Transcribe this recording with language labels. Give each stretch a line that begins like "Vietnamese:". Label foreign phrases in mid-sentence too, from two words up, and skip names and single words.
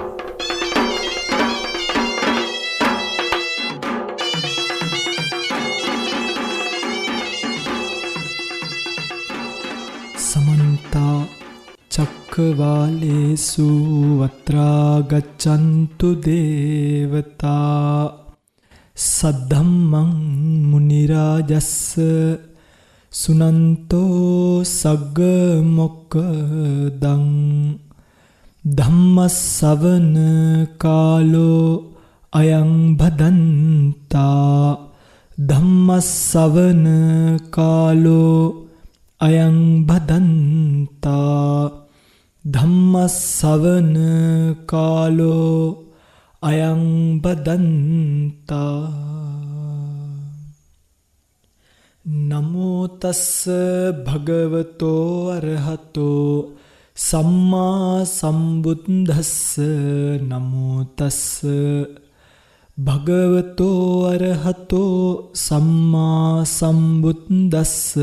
Pali: समन्ता चक्रवालेषु अत्रा गच्छन्तु देवता सद्धम्मं मुनिराजस्स सुनन्तो सग्ग मोक्खदं ධම්මස්සවන කාලෝ අයං භදන්තා ධම්මස්සවන කාලෝ අයං භදන්තා ධම්මස්සවන කාලෝ අයං භදන්තා. නමෝ තස්ස භගවතෝ අරහතෝ සම්මා සම්බුද්දස්ස. නමෝ තස්ස භගවතෝ අරහතෝ සම්මා සම්බුද්දස්ස.